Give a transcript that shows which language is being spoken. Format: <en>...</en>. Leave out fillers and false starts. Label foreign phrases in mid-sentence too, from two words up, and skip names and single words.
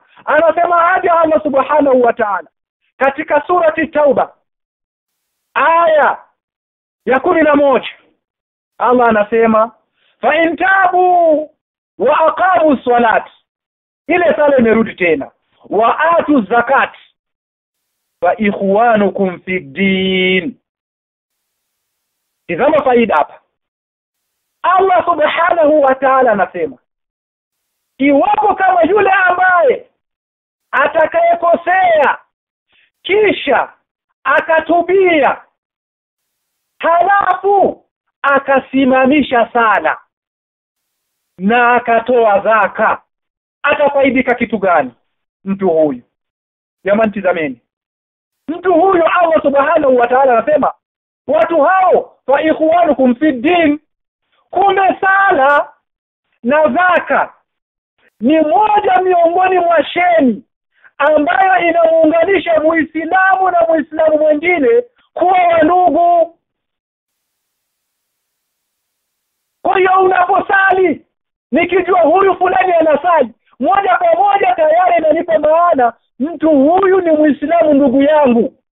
<sw>Anasema hadi</sw> <ar>الله سبحانه وتعالى</ar> <sw>katika surati Tauba aya ya 11, Allah anasema</sw> <ar>فإن تابوا وأقاموا الصلاة,</ar> <sw>ile sala imerudi tena,</sw> <ar>وآتوا الزكاة فإخوانكم في الدين.</ar> <sw>Tazama faida hapa.</sw> <ar>الله سبحانه وتعالى</ar> <sw>anasema iwapo kama yule ambaye atakayekosea kisha akatubia halafu akasimamisha sala na akatoa zaka, atafaidika kitu gani mtu huyu? Jamani tazameni, mtu huyu</sw> <ar>الله سبحانه وتعالى</ar> <sw>anasema watu hao</sw> <ar>فإخوانكم في الدين.</ar> <sw>Kumbe sala na zaka ni moja miongoni mwa sheni ambayo inamuunganisha Muislamu na Muislamu mwingine kuwa wandugu. Kwa hiyo unaposali, nikijua huyu fulani anasali, moja kwa moja tayari inanipa maana mtu huyu ni Muislamu ndugu yangu.</sw>